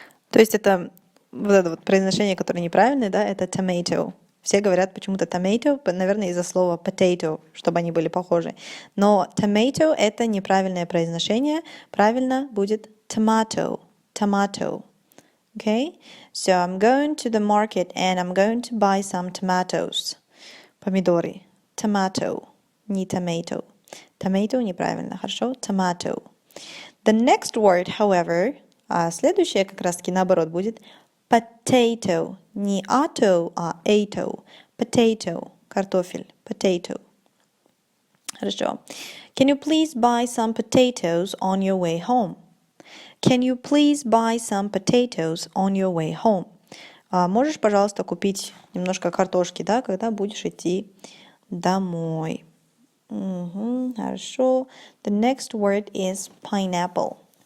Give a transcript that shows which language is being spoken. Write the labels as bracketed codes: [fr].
[ru] То есть это вот это вот произношение, которое неправильное, да, это tomato. Все говорят почему-то tomato, наверное, из-за слова potato, чтобы они были похожи. Но tomato — это неправильное произношение. Правильно будет tomato. [en] Okay? So I'm going to the market and I'm going to buy some tomatoes. [ru] Помидоры. Tomato, не tomato. Tomato неправильно, хорошо? [en] Tomato. The next word, however, [ru] следующее как раз-таки наоборот будет potato. Не ato, а ato. Potato. Картофель. Potato. Хорошо. [en] Can you please buy some potatoes on your way home? Can you please buy some potatoes on your way home? [ru] Можешь, пожалуйста, купить немножко картошки, да, когда будешь идти домой. Хорошо. [en] The next word is pineapple.